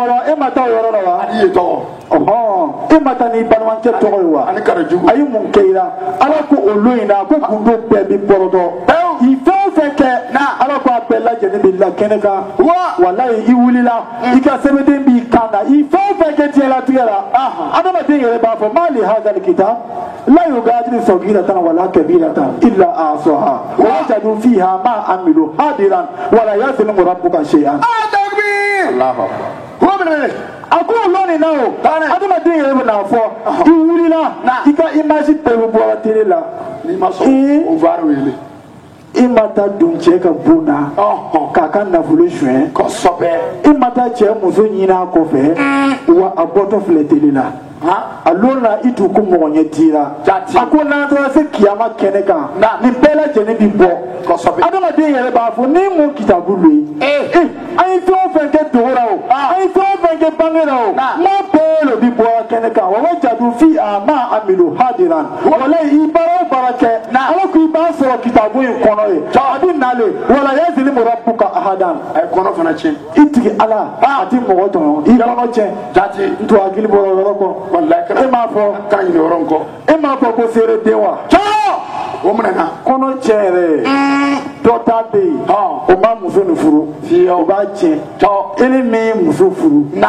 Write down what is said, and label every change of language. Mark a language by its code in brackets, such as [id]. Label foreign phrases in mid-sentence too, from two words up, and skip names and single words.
[bm] e ma taa o yɔrɔ la wa e ma taa n'i balimancɛ tɔgɔ ye wa a ye mun kɛ i la ala ko o lo in na ko gundo bɛɛ bi bɔrɔtɔ i fɛn o fɛn kɛ ala ko a bɛɛ lajɛlen b'i la kɛnɛ kan walayi i wulila i ka sɛbɛden b'i kan na i fɛn o fɛn kɛ diɲɛlatigɛ la adamaden yɛrɛ b'a fɔ [ar] ما لهذا الكتاب لا يغادر صغيرة ولا كبيرة إلا أحصاها ووجدوا فيها ما عملوا حاضرا ولا يظلم ربك شيئا [bm] a ko lɔni na o adamaden yɛrɛ bɛ n'a fɔ i wulila i ka image bɛɛ bɔra télé la i ma taa don cɛ ka bon na k'a ka nafolo suɲɛ i ma taa cɛ muso ɲini a kɔfɛ wa a bɔtɔ filɛ télé la a lon na i t'u ko mɔgɔ ɲɛ dira a ko n'an taara se kiyama kɛnɛ kan nin bɛɛ lajɛlen bi bɔ adamaden yɛrɛ b'a fɔ ni mun kitabu lo ye an ye fɛn o fɛn kɛ dogo la o an ye fɛn o fɛn kɛ bange la o n'a bɛɛ lo bi bɔra kɛnɛ kan [ar] ووجدوا فيها ما عملوا [bm] hadiran walayi i baara o baara kɛ ala ko i b'a sɔrɔ kitabu in kɔnɔ ye a bɛ nalen [ar] ولا يظلم ربك أحدا [bm] a ye kɔnɔ fana tiɲɛ i tigi ala a ti mɔgɔ tɔɲɔ i kɔnɔ tiɲɛ n to hakili bɔra yɔrɔ kɔ e m'a fɔ e m'a fɔ ko seere den wa o minɛ na kɔnɔ tiɲɛ yɛrɛ dɔ ta bɛ yen o ma muso nin furu o b'a tiɲɛ e ni min ye muso furu